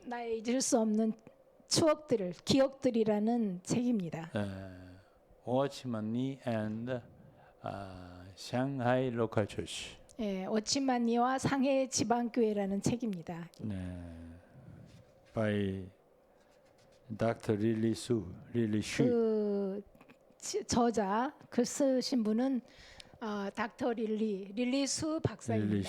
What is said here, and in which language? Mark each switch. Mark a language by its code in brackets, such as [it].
[ko] 나의 잊을 수 없는 기억들이라는 책입니다. [en] Watchman Nee and Shanghai Local Church. [ko] 오치만니와 상해 지방교회라는 책입니다. [en] By Dr. Lily Su. [ko] 그 저자 글 쓰신 분은 닥터 릴리 수 박사입니다.